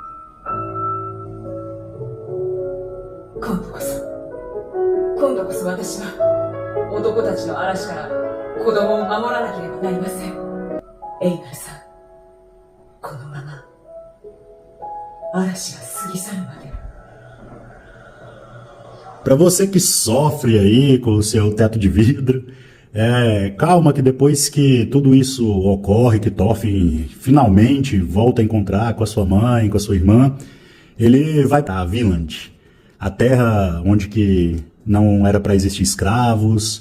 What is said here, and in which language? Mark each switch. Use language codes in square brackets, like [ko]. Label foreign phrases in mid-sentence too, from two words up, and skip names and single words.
[ja] 今度こそ私は男たちの嵐から子供を守らなければなりません。エイナルさん、このまま嵐が過ぎ去るまで。 [pt] Para você que sofre aí com o seu teto de vidro, calma que depois que tudo isso ocorre, que Thorfinn finalmente volta a encontrar com a sua mãe, com a sua irmã, ele vai para Vinland, a terra onde que não era para existir escravos.